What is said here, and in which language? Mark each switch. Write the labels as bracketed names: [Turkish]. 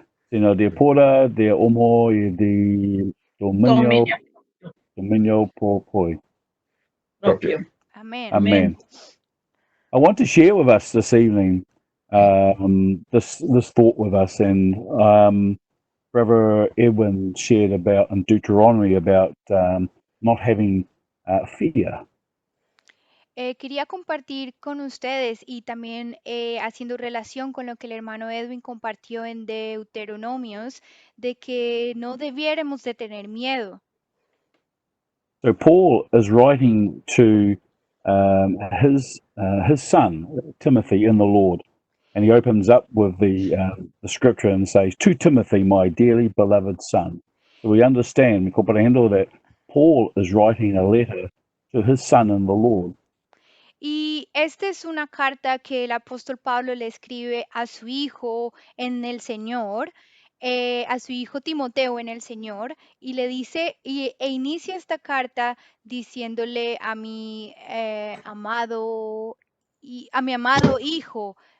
[Spanish] sino de poder, de amor y de dominio propio. Amén. [English] Amen. I want to share with us this evening this thought with us, and Brother Edwin shared about in Deuteronomy about not having fear. [Spanish] Quería compartir con ustedes y también haciendo relación con lo que el hermano Edwin compartió en Deuteronomios, de que no debiéramos de tener miedo. [English] So Paul is writing to his son Timothy in the Lord, and he opens up with the scripture and says, "To Timothy, my dearly beloved son." So we understand, comprehendo that Paul is writing a letter to his son in the Lord. [Spanish] Y esta es una carta que el apóstol Pablo le escribe a su hijo en el Señor, a su hijo Timoteo en el Señor, y le dice, e inicia esta carta diciéndole a mi amado y a mi amado hijo.